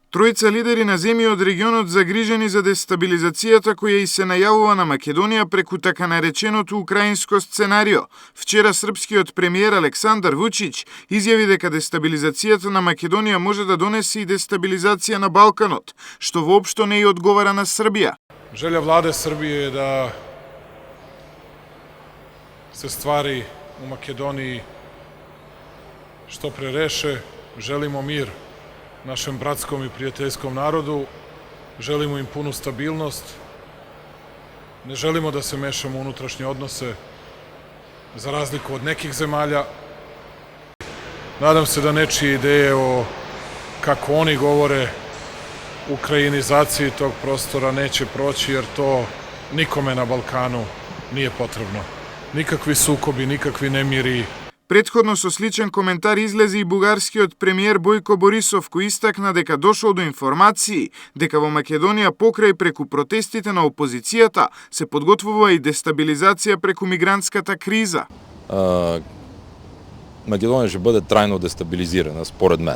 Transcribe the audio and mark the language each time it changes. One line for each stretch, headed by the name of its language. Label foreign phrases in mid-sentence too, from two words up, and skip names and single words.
Macedonian: Тројца лидери на земји од регионот загрижени за дестабилизацијата која и се најавува на Македонија преку така нареченото украинско сценарио. Вчера српскиот премиер Александар Вучич изјави дека дестабилизацијата на Македонија може да донесе и дестабилизација на Балканот, што воопшто не и одговара на Србија.
Serbian: Želja vlade Srbije je da se stvari u Makedoniji što pre reše. Želimo mir našem bratskom i prijateljskom narodu, želimo im punu stabilnost, ne želimo da se mešamo u unutrašnje odnose, za razliku od nekih zemalja. Nadam se da nečije ideje o, kako oni govore, ukrajinizaciji tog prostora neće proći, jer to nikome na Balkanu nije potrebno. Nikakvi sukobi, nikakvi nemiri.
Macedonian: Претходно со сличен коментар излезе и бугарскиот премиер Бојко Борисов, кој истакна дека дошол до информации дека во Македонија покрај преку протестите на опозицијата се подготвува и дестабилизација преку мигрантската криза. Македонија ќе биде трајно дестабилизирана, според мен.